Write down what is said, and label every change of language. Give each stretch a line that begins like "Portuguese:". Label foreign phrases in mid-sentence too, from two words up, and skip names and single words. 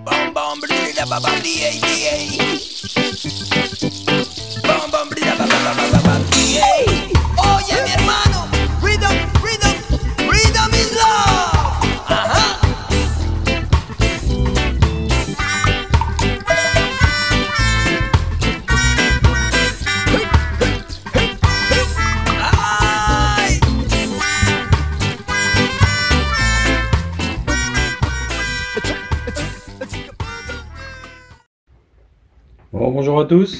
Spanish: Bam bam blida ba ba di di. Bam bam blida ba ba ba ba di. Oye mi hermano,
English: rhythm, rhythm, rhythm is love. Ajá. Ay.
French: Bon, bonjour à tous.